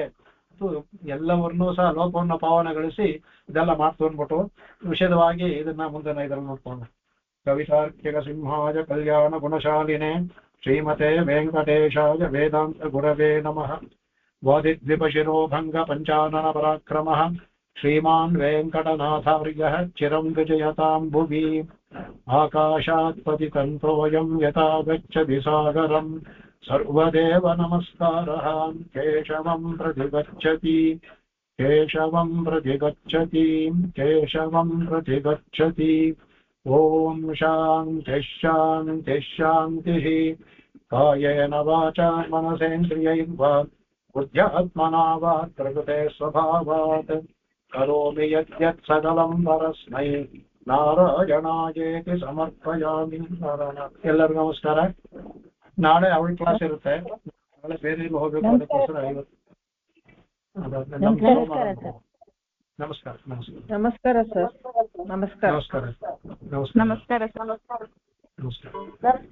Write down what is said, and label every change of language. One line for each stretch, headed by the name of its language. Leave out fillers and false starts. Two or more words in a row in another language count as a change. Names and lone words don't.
Kannada: ಎಲ್ಲವನ್ನೂ ಸಹ ಲೋಕವನ್ನು ಪಾವನಗೊಳಿಸಿ ಇದೆಲ್ಲ ಮಾಡ್ತು ಅಂದ್ಬಿಟ್ಟು ವಿಷದವಾಗಿ ಇದನ್ನ ಮುಂದಿನ ಇದರಲ್ಲಿ ನೋಡ್ಕೊಂಡು.
Sanskrit: ಕವಿತಾರ್ಕಿಕ ಸಿಂಹಾಯ ಕಲ್ಯಾಣ ಗುಣಶಾಲಿನೇ ಶ್ರೀಮತೆ ವೆಂಕಟೇಶಾಯ ವೇದಾಂತ ಗುರವೇ ನಮಃ. ವಾದಿದ್ವಿಪಶಿರೋಭಂಗ ಪಂಚಾನನ ಪರಾಕ್ರಮಃ ಶ್ರೀಮಾನ್ ವೆಂಕಟನಾಥಾರ್ಯಃ ಚಿರಂ ವಿಜಯತಾಂ ಭುವಿ. ಆಕಾಶಾತ್ ಪತಿತಂತೋಯಂ ಯಥಾ ಗಚ್ಚತಿ ಸಾಗರಂ ಸರ್ವದೇವ ನಮಸ್ಕಾರಃ. ಕೇಶವಂ ಪ್ರತಿಗಚ್ಚತಿ ಕೇಶವಂ ಪ್ರತಿಗಚ್ಚತಿ ಕೇಶವಂ ಪ್ರತಿಗಚ್ಚತಿ. ಓಂ ಶಾಂತಿಃ ಶಾಂತಿಃ ಶಾಂತಿಃ. ಕಾಯೇನ ವಾಚಾ ಮನಸೇಂದ್ರಿಯೈರ್ವಾ ಬುದ್ಧ್ಯಾತ್ಮನಾ ವಾ ಪ್ರಕೃತೆ ಸ್ವಭಾವಾತ್ ಕರೋಮಿ ಯದ್ಯತ್ ಸಕಲಂ ಪರಸ್ಮೈ ನಾರಾಯಣಾಯೇತಿ ಸಮರ್ಪಯಾಮಿ.
Kannada: ಎಲ್ಲರಿಗೂ ನಮಸ್ಕಾರ. ನಾಳೆ ಅವಳ ಕ್ಲಾಸ್ ಇರುತ್ತೆ. ನಾಳೆ ಬೇರೆ ಎಲ್ಲೂ ಹೋಗ್ಬೇಕು, ಅದಕ್ಕೋಸ್ಕರ ಇವತ್ತು ನಮಸ್ಕಾರ. ನಮಸ್ಕಾರ ಸರ್. ನಮಸ್ಕಾರ. ನಮಸ್ಕಾರ. ನಮಸ್ಕಾರ ಸರ್. ನಮಸ್ಕಾರ.